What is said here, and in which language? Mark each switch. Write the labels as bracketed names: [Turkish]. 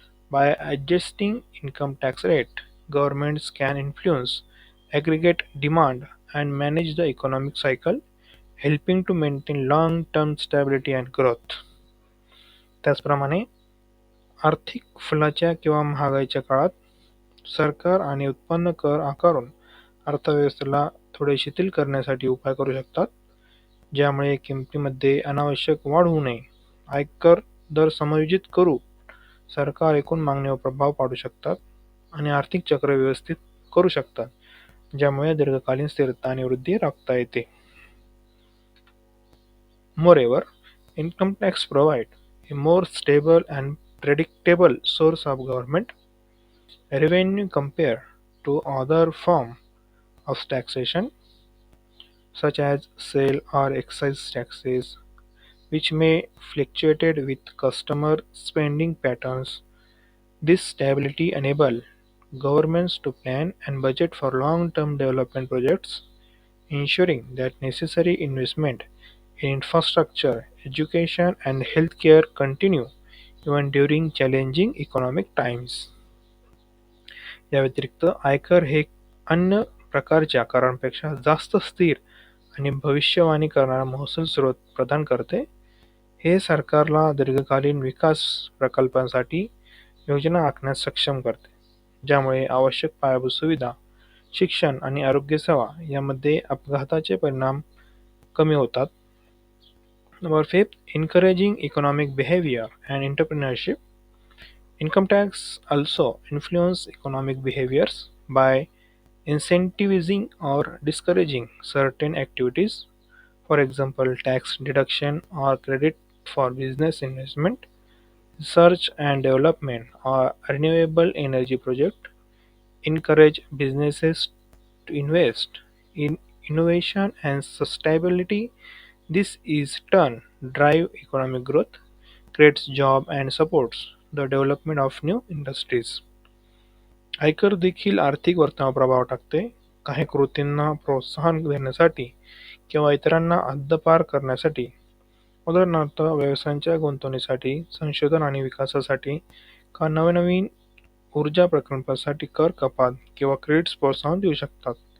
[English] By adjusting income tax rate, governments can influence aggregate demand and manage the economic cycle, helping to maintain long-term stability and growth. [Marathi] त्याचप्रमाणे आर्थिक फुलाच्या किंवा महागाईच्या काळात सरकार आणि उत्पन्न कर आकारून अर्थव्यवस्थेला थोडे शिथिल करण्यासाठी उपाय करू शकतात, ज्यामुळे किमतीमध्ये अनावश्यक वाढ होऊ नये. आयकर दर समायोजित करू सरकार एकूण मागणीवर प्रभाव पाडू शकतात आणि आर्थिक चक्र व्यवस्थित करू शकतात, ज्यामुळे दीर्घकालीन स्थिरता आणि वृद्धी राखता येते. [English] Moreover, income tax provide a more stable and predictable source of government revenue compared to other forms of taxation, such as sale or excise taxes, which may fluctuate with customer spending patterns. This stability enables governments to plan and budget for long-term development projects, ensuring that necessary investment in infrastructure, education, and healthcare continue even during challenging economic times. [Marathi] या व्यतिरिक्त आयकर हे अन्य प्रकारच्या करांपेक्षा जास्त स्थिर आणि भविष्यवाणी करणारा महसूल स्रोत प्रदान करते. हे सरकारला दीर्घकालीन विकास प्रकल्पांसाठी योजना आखण्यास सक्षम करते, ज्यामुळे आवश्यक पायाभूत सुविधा, शिक्षण आणि आरोग्य सेवा यामध्ये अपघाताचे परिणाम कमी होतात. [English] Number 5, encouraging economic behavior and entrepreneurship. Income tax also influence economic behaviors by incentivizing or discouraging certain activities. For example, tax deduction or credit for business investment, research and development, or renewable energy project encourage businesses to invest in innovation and sustainability. This is turn drive economic growth, creates job and supports the development of new industries. [Marathi] आयकर देखील आर्थिक वर्तनावर प्रभाव टाकते. काही कृतींना प्रोत्साहन देण्यासाठी किंवा इतरांना हद्दपार करण्यासाठी, उदाहरणार्थ व्यवसायांच्या गुंतवणुकीसाठी, संशोधन आणि विकासासाठी का नवनवीन ऊर्जा प्रकल्पासाठी कर कपात किंवा क्रेडिट्स प्रोत्साहन देऊ शकतात.